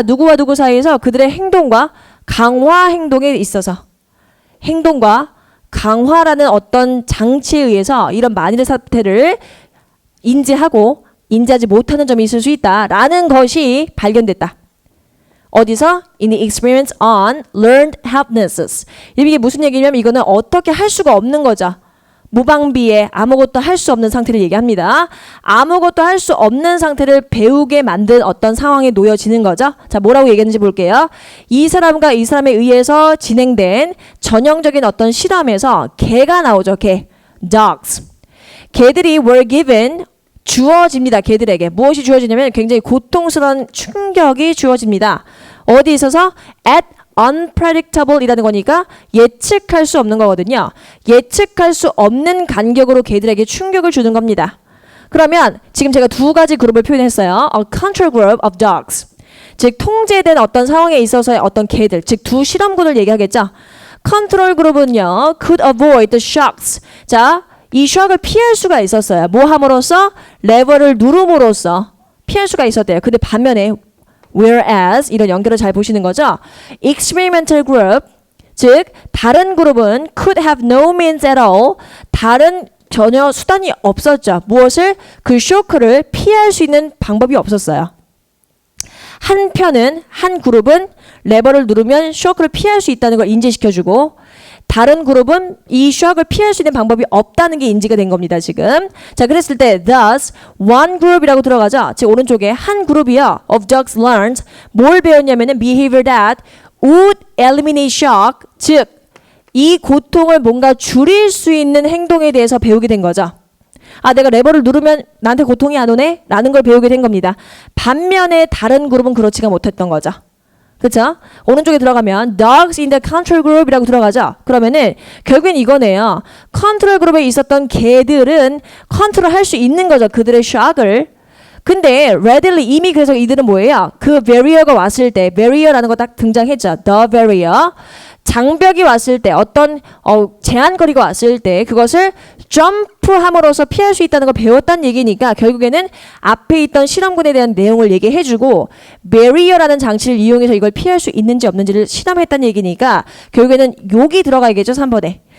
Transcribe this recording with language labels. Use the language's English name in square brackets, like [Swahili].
[Korean] 누구와 누구 사이에서 그들의 행동과 강화 행동에 있어서 행동과 강화라는 어떤 장치에 의해서 이런 만일의 사태를 인지하고 인지하지 못하는 점이 있을 수 있다라는 것이 발견됐다. 어디서? [English] In the experiments on learned helplessness. [Korean] 이게 무슨 얘기냐면 이거는 어떻게 할 수가 없는 거죠. 무방비에 아무것도 할 수 없는 상태를 얘기합니다. 아무것도 할 수 없는 상태를 배우게 만든 어떤 상황에 놓여지는 거죠. 자, 뭐라고 얘기했는지 볼게요. 이 사람과 이 사람에 의해서 진행된 전형적인 어떤 실험에서 개가 나오죠. 개. Dogs. 개들이 were given 주어집니다. 개들에게. 무엇이 주어지냐면 굉장히 고통스러운 충격이 주어집니다. 어디 있어서? At unpredictable 이라는 거니까 예측할 수 없는 거거든요. 예측할 수 없는 간격으로 개들에게 충격을 주는 겁니다. 그러면 지금 제가 두 가지 그룹을 표현했어요. [English] A control group of dogs. [Korean] 즉 통제된 어떤 상황에 있어서의 어떤 개들, 즉 두 실험군을 얘기하겠죠. [English] 컨트롤 그룹은요. could avoid the shocks. [Korean] 자, 이 샥을 피할 수가 있었어요. 뭐 함으로써? 레버를 누름으로써 피할 수가 있었대요. 근데 반면에 whereas 이런 연결을 잘 보시는 거죠. [English] experimental group, 즉 다른 그룹은 could have no means at all. [Korean] 다른 전혀 수단이 없었죠. 무엇을? 그 쇼크를 피할 수 있는 방법이 없었어요. 한편은 한 그룹은 레버를 누르면 쇼크를 피할 수 있다는 걸 인지시켜주고 다른 그룹은 이 샥을 피할 수 있는 방법이 없다는 게 인지가 된 겁니다. 지금. 자, 그랬을 때 thus one group 이라고 들어가죠. 즉 오른쪽에 한 그룹이요. [English] of dogs learned 뭘 배웠냐면은 behavior that would eliminate shock. [Korean] 즉 이 고통을 뭔가 줄일 수 있는 행동에 대해서 배우게 된 거죠. 아, 내가 레버를 누르면 나한테 고통이 안 오네? 라는 걸 배우게 된 겁니다. 반면에 다른 그룹은 그렇지가 못했던 거죠. 그쵸? [English] 오른쪽에 들어가면 dogs in the control group이라고 들어가죠. [Korean] 그러면은 결국엔 이거네요. 컨트롤 그룹에 있었던 개들은 컨트롤 할 수 있는 거죠. 그들의 샥을. 근데 readily 이미 그래서 이들은 뭐예요? 그 barrier가 왔을 때 barrier라는 거 딱 등장했죠. [English] The barrier. [Korean] 장벽이 왔을 때 어떤 제한거리가 왔을 때 그것을 점프함으로써 피할 수 있다는 걸 배웠다는 얘기니까 결국에는 앞에 있던 실험군에 대한 내용을 얘기해주고 barrier라는 장치를 이용해서 이걸 피할 수 있는지 없는지를 실험했다는 얘기니까 결국에는 욕이 들어가야겠죠. 3번에.